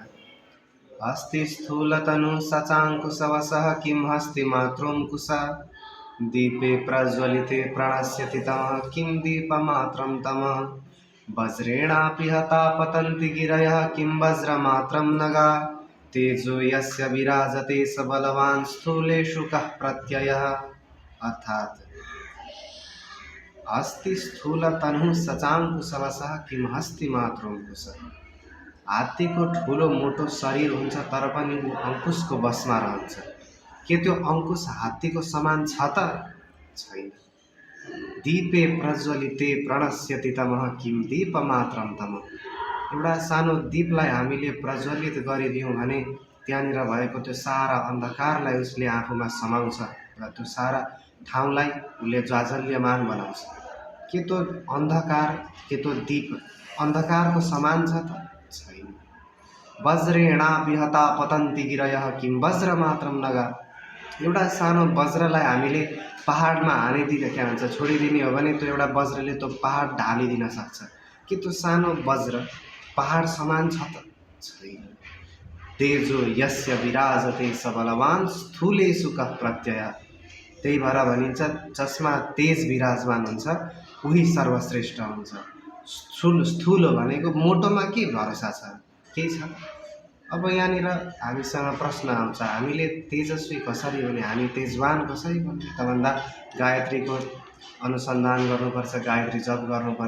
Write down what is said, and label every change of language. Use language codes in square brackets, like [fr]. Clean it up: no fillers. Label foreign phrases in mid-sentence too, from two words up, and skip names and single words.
[sa] अस्ति स्थूलतनु सचाङ्कुशवसः किं हस्ति मातृङ्कुशा दीपे प्रज्वलिते प्रणश्यति तमः किं दीपमात्रं तमः वज्रेणापि हता पतन्ति गिरयः किं वज्रमात्रं नगा तेजो यस्य विराजते स बलवान् स्थूलेषु कः प्रत्ययः। अर्थात अस्ति स्थूलतनु सचाङ्कुशवसः किं हस्ति मातृङ्कुशः। [ne] हात्तीको ठुलो मोटो शरीर हुन्छ तर पनि ऊ अङ्कुशको बसमा रहन्छ। के त्यो अङ्कुश हात्तीको समान छ त? छैन। [sa] दीपे प्रज्वलिते प्रणश्यति तमः किं दीपमात्रं तमः। [ne] एउटा सानो दीपलाई हामीले प्रज्वलित गरिदियौँ भने त्यहाँनिर भएको त्यो सारा अन्धकारलाई उसले आफूमा समाउँछ र त्यो सारा ठाउँलाई उसले जाजल्यमान बनाउँछ। के त्यो अन्धकार, के त्यो दीप अन्धकारको समान छ त? छैन। [sa] वज्रेणापि हता पतन्ति गिरयः किं वज्रमात्रं नगा। [ne] एउटा सानो वज्रलाई हामीले पहाडमा हानिदिँदा हुन्छ, छोडिदिने हो भने त्यो एउटा वज्रले त्यो पहाड ढालिदिन सक्छ। के त्यो सानो वज्र पहाड समान छ त? छैन। [sa] तेजो यस्य विराजते स बलवान् स्थूलेषु कः प्रत्ययः। [ne] त्यही भएर भनिन्छ जसमा तेज विराजमान हुन्छ उही सर्वश्रेष्ठ हुन्छ। स्थूल भनेको मोटोमा के भरोसा छ? केही छ? अब यहाँनिर हामीसँग प्रश्न आउँछ, हामीले तेजस्वी कसरी हुने, हामी तेजवान कसरी बन्ने त भन्दा गायत्रीको अनुसन्धान गर्नुपर्छ, गायत्री जप गर्नुपर्छ।